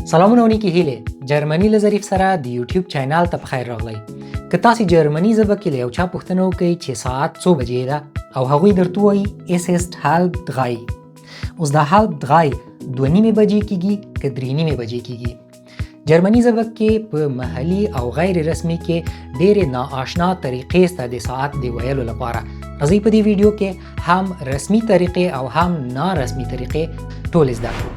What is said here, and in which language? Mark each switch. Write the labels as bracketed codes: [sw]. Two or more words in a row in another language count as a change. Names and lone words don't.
[ps] سلامونه ونیکې هیلې جرمني له ظریف سره د یوټیوب چینل ته پخیر راغلی. که تاسې جرمني ژبه کې له یو چا پوښتنه وکړئ چې ساعت څو بجې ده او هغوی درته ووایي [de] es ist halb drei. [ps] اوس دا [de] halb drei [ps] 2:30 بجې کېږي که 3:30 بجې کېږي. جرمني ژبه کې په محلي او غیر رسمي کې ډېرې ناآشنا طریقې شته د ساعت د ویلو لپاره. راځئ په دې ویډیو کې هم رسمي طریقې او هم نارسمي طریقې ټولې زده کړو.